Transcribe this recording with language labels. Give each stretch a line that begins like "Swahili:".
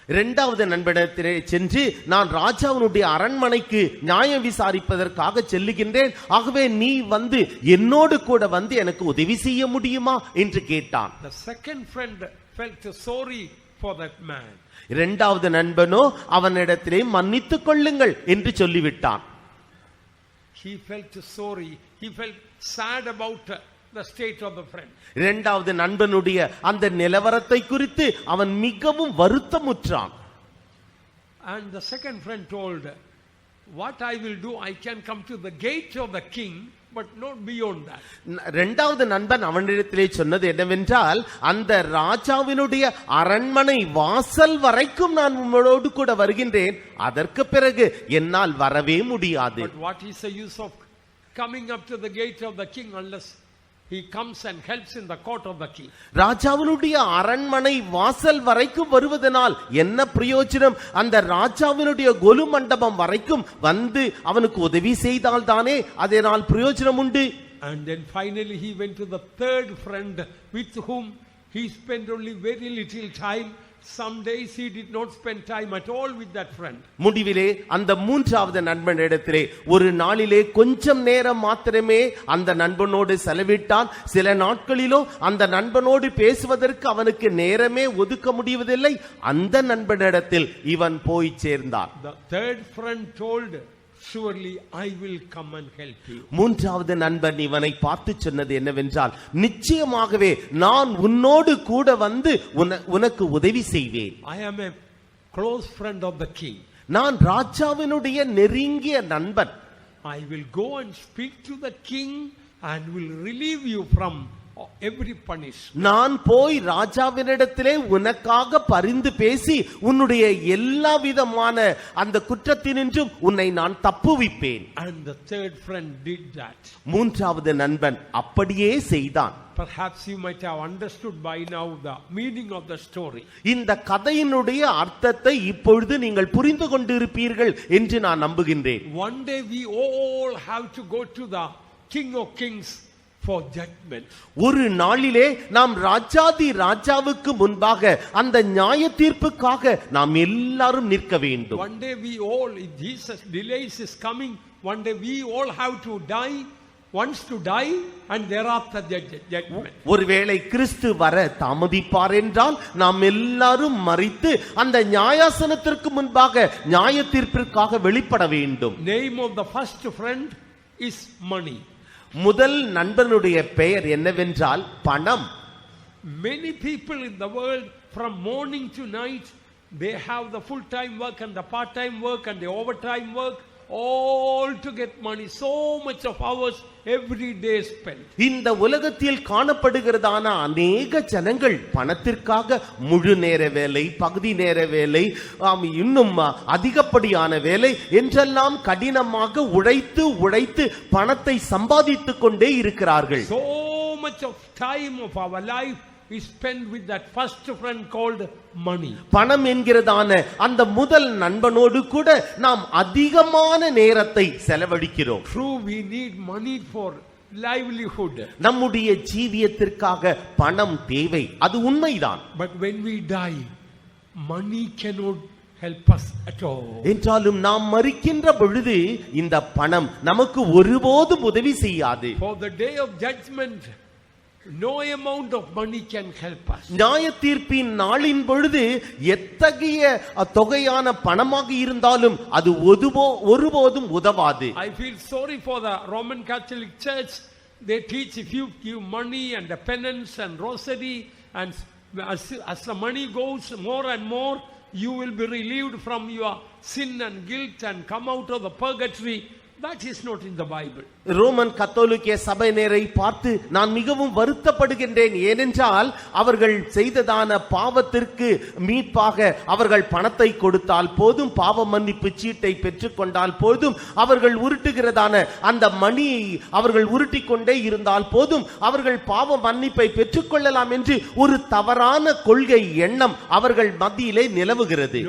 Tamil: இரண்டாவது நண்பனிடத்திலே சென்று, நான் ராஜாவினுடைய அரண்மனைக்கு நியாயம் விசாரிப்பதற்காக செல்லுகின்றேன், ஆகவே நீ வந்து என்னோடு கூட வந்து எனக்கு உதவி செய்ய முடியுமா என்று கேட்டான்.
English: The second friend felt sorry for that man.
Tamil: இரண்டாவது நண்பனோ அவனிடத்திலே மன்னித்துக் கொள்ளுங்கள் என்று சொல்லிவிட்டான்.
English: He felt sorry, he felt sad about the state of the friend.
Tamil: இரண்டாவது நண்பனுடைய அந்த நிலவரத்தை குறித்து அவன் மிகவும் வருத்தமுற்றான்.
English: And the second friend told, what I will do, I can come to the gate of the king, but not beyond that.
Tamil: இரண்டாவது நண்பன் அவனிடத்திலே சொன்னது என்னவென்றால், அந்த ராஜாவினுடைய அரண்மனை வாசல் வரைக்கும் நான் உங்களோடு கூட வருகின்றேன், அதற்கு பிறகு என்னால் வரவே முடியாது.
English: But what is the use of coming up to the gate of the king unless he comes and helps in the court of the king?
Tamil: ராஜாவினுடைய அரண்மனை வாசல் வரைக்கும் வருவதனால் என்ன பிரயோஜனம்? அந்த ராஜாவினுடைய கொலு மண்டபம் வரைக்கும் வந்து அவனுக்கு உதவி செய்தால் தானே அதனால் பிரயோஜனம் உண்டு.
English: And then finally he went to the third friend with whom he spent only very little time. Some days he did not spend time at all with that friend.
Tamil: முடிவிலே அந்த மூன்றாவது நண்பனிடத்திலே ஒரு நாளிலே கொஞ்சம் நேரம் மாத்திரமே அந்த நண்பனோடு செலவிட்டான். சில நாட்களிலோ அந்த நண்பனோடு பேசுவதற்கு அவனுக்கு நேரமே ஒதுக்க முடிவதில்லை. அந்த நண்பனிடத்தில் இவன் போய் சேர்ந்தான்.
English: The third friend told, surely I will come and help you.
Tamil: மூன்றாவது நண்பன் இவனை பார்த்து சொன்னது என்னவென்றால், நிச்சயமாகவே நான் உன்னோடு கூட வந்து உனக்கு உதவி செய்வேன்.
English: I am a close friend of the king.
Tamil: நான் ராஜாவினுடைய நெருங்கிய நண்பன்.
English: I will go and speak to the king and will relieve you from every punishment.
Tamil: நான் போய் ராஜாவினிடத்திலே உனக்காக பரிந்து பேசி உன்னுடைய எல்லா விதமான அந்த குற்றத்தினின்றும் உன்னை நான் தப்புவிப்பேன்.
English: And the third friend did that.
Tamil: மூன்றாவது நண்பன் அப்படியே செய்தான்.
English: Perhaps you might have understood by now the meaning of the story.
Tamil: இந்த கதையினுடைய அர்த்தத்தை இப்பொழுது நீங்கள் புரிந்து கொண்டிருப்பீர்கள் என்று நான் நம்புகின்றேன்.
English: One day we all have to go to the King of Kings for judgment.
Tamil: ஒரு நாளிலே நாம் ராஜாவுக்கு முன்பாக அந்த நியாய தீர்ப்புக்காக நாம் எல்லாரும் நிற்க வேண்டும்.
English: One day we all, if Jesus delays his coming, one day we all have to die, once to die and thereafter judgment.
Tamil: ஒருவேளை கிறிஸ்து வர தாமதிப்பார் என்றால் நாம் எல்லாரும் மரித்து அந்த நியாயாசனத்திற்கு முன்பாக நியாய தீர்ப்பிற்காக வெளிப்பட வேண்டும்.
English: Name of the first friend is money.
Tamil: முதல் நண்பனுடைய பெயர் என்னவென்றால் பணம்.
English: Many people in the world from morning to night, they have the full time work and the part time work and the overtime work, all to get money. So much of hours every day spent.
Tamil: இந்த உலகத்தில் காணப்படுகிறதான அநேக ஜனங்கள் பணத்திற்காக முழு நேர வேலை, பகுதி நேர வேலை, இன்னும் அதிகப்படியான வேலை என்றெல்லாம் கடினமாக உழைத்து பணத்தை சம்பாதித்துக் கொண்டே இருக்கிறார்கள்.
English: So much of time of our life is spent with that first friend called money.
Tamil: பணம் என்கிறதான அந்த முதல் நண்பனோடு கூட நாம் அதிகமான நேரத்தை செலவழிக்கிறோம்.
English: True, we need money for livelihood.
Tamil: நம்முடைய ஜீவியத்திற்காக பணம் தேவை, அது உண்மைதான்.
English: But when we die, money cannot help us at all.
Tamil: என்றாலும் நாம் மரிக்கின்ற பொழுது இந்த பணம் நமக்கு ஒருபோதும் உதவி செய்யாது.
English: For the day of judgment, no amount of money can help us.
Tamil: நியாய தீர்ப்பின் நாளின் பொழுது எத்தகைய தொகையான பணமாக இருந்தாலும் அது ஒருபோதும் உதவாது.
English: I feel sorry for the Roman Catholic Church. They teach if you give money and the penance and rosary, and as the money goes more and more, you will be relieved from your sin and guilt and come out of the purgatory. That is not in the Bible.
Tamil: Roman கத்தோலிக்க சபையினரை பார்த்து நான் மிகவும் வருத்தப்படுகின்றேன். ஏனென்றால் அவர்கள் செய்ததான பாவத்திற்கு மீட்பாக அவர்கள் பணத்தை கொடுத்தால் போதும், பாவ மன்னிப்பு சீட்டை பெற்றுக்கொண்டால் போதும், அவர்கள் உருட்டுகிறதான அந்த மணியை அவர்கள் உருட்டிக் கொண்டே இருந்தால் போதும், அவர்கள் பாவ மன்னிப்பை பெற்றுக்கொள்ளலாம் என்று ஒரு தவறான கொள்கை எண்ணம் அவர்கள் மத்தியிலே நிலவுகிறது.